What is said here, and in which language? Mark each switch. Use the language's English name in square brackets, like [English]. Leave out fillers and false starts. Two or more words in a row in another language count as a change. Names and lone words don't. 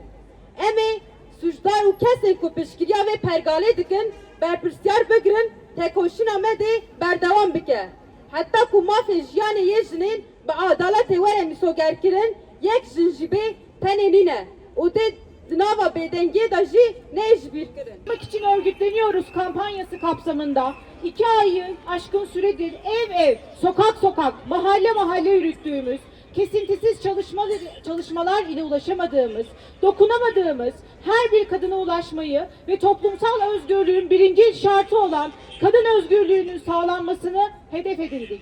[Kurdish] Em ê suçdar û kesên ku piştgiriya vê pergalê dikin berpirsiyar bigirin tekoşîna me dê berdewam bike. Heta ku mafê jiyanê yê jinên bi adaletê were mîsogerkirin yek jin jî bê tenê nîne û dê di nava bêdengiyê de jî ne ji bîr kirin. [Turkish] için örgütleniyoruz kampanyası kapsamında 2 ayı aşkın süredir ev ev, sokak sokak, mahalle mahalle yürüttüğümüz, kesintisiz çalışmalar ile ulaşamadığımız, dokunamadığımız her bir kadına ulaşmayı ve toplumsal özgürlüğün birinci şartı olan kadın özgürlüğünün sağlanmasını hedef edindik.